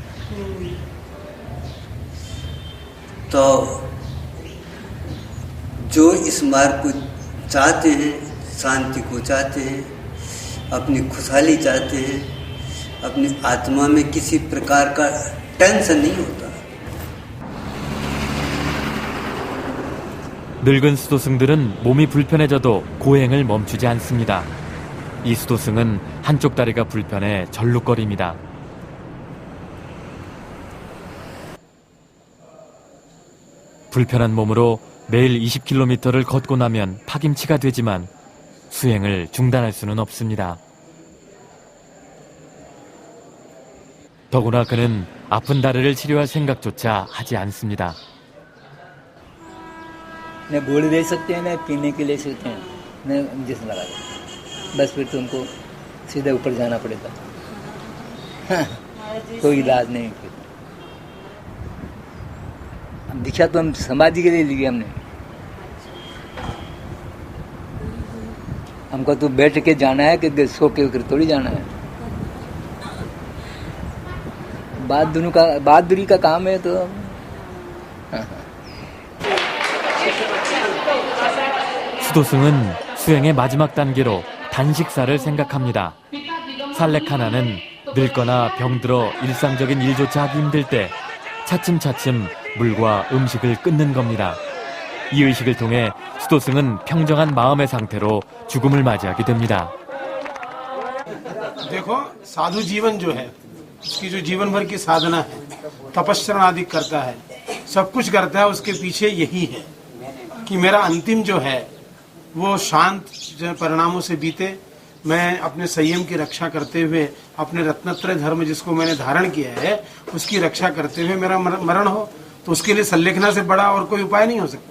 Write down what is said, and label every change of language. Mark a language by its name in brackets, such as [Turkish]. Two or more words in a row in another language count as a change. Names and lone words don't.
[Hindi] तो जो इस मार्ग को चाहते हैं, शांति को चाहते हैं, अपनी खुशहाली चाहते हैं, अपनी आत्मा में किसी प्रकार का टेंशन नहीं होता। [Korean] 늙은 수도승들은 몸이 불편해져도 고행을 멈추지 않습니다. 이 수도승은 한쪽 다리가 불편해 절룩거립니다. 불편한 몸으로 매일 20km를 걷고 나면 파김치가 되지만 수행을 중단할 수는 없습니다. 더구나 그는 아픈 다리를 치료할 생각조차 하지 않습니다. [Hindi] न गोली दे सकते हैं, न पीने के ले सकते हैं, न इंजेक्शन लगा देते, बस फिर तुमको सीधे ऊपर जाना पड़ेगा। कोई इलाज नहीं। फिर दीक्षा तो हम समाधि के लिए ली हमने, हमको तो बैठ के जाना है कि सो के थोड़ी जाना है। बहादुरी का काम है तो। [Korean] 수도승은 수행의 마지막 단계로 단식사를 생각합니다. 살렉 하나는 늙거나 병들어 일상적인 일조차 하기 힘들 때 차츰차츰 물과 음식을 끊는 겁니다. 이 의식을 통해 수도승은 평정한 마음의 상태로 죽음을 맞이하게 됩니다. [Hindi] देखो साधु जीवन जो है उसकी जो जीवन भर की साधना है, तपस्या आदि करता है, सब कुछ करता है, उसके पीछे यही है कि मेरा अंतिम जो है वो शांत परिणामों से बीते। मैं अपने संयम की रक्षा करते हुए अपने रत्नत्रय धर्म जिसको मैंने धारण किया है उसकी रक्षा करते हुए मेरा मरण हो, तो उसके लिए संलेखना से बड़ा और कोई उपाय नहीं हो सकता।